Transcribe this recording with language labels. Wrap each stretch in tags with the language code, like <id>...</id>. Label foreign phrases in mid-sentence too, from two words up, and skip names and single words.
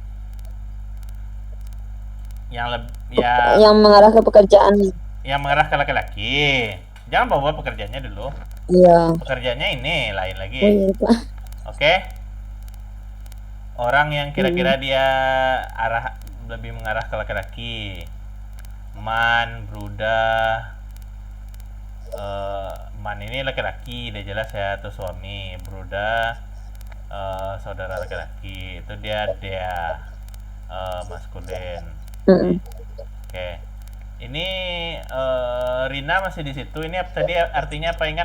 <id>mengarah ke pekerjaan. Yang mengarah ke laki-laki. Jangan bawa pekerjaannya dulu. Iya. Pekerjaannya ini lain lagi. Oh, iya, Pak. Oke. Orang yang kira-kira dia lebih mengarah ke laki-laki.</id> <de>Man, Bruder.</de> <id>Man ini laki-laki, udah jelas ya, atau suami. Bruder, saudara laki-laki. Itu dia maskulin. Oke. Ini Rina masih di situ. Ini tadi artinya apa, ingat?</id>